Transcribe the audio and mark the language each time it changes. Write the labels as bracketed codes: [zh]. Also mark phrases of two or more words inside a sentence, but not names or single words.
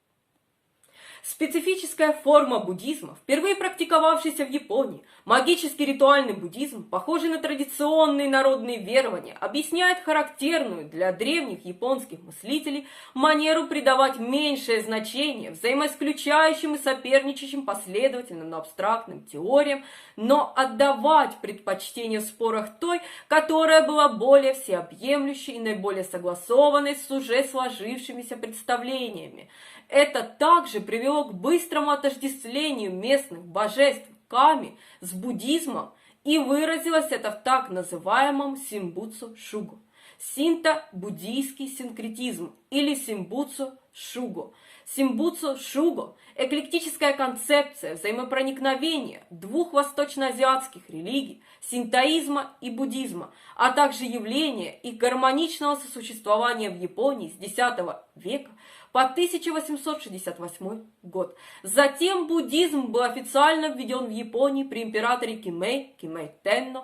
[ru] Специфическая форма буддизма, впервые практиковавшаяся в Японии, магический ритуальный буддизм, похожий на традиционные народные верования, объясняет характерную для древних японских мыслителей манеру придавать меньшее значение взаимоисключающим и соперничающим последовательным, но абстрактным теориям, но отдавать предпочтение в спорах той, которая была более всеобъемлющей и наиболее согласованной с уже сложившимися представлениями. Это также привело к быстрому отождествлению местных божеств ками с буддизмом, и выразилось это в так называемом симбуцу шуго. Синто-буддийский синкретизм или симбуцу шуго. Симбуцу шуго – эклектическая концепция взаимопроникновения 2 восточноазиатских религий, синтоизма и буддизма, а также явление их гармоничного сосуществования в Японии с X века по 1868 год. Затем буддизм был официально введен в Японии при императоре Кимэй Тенно.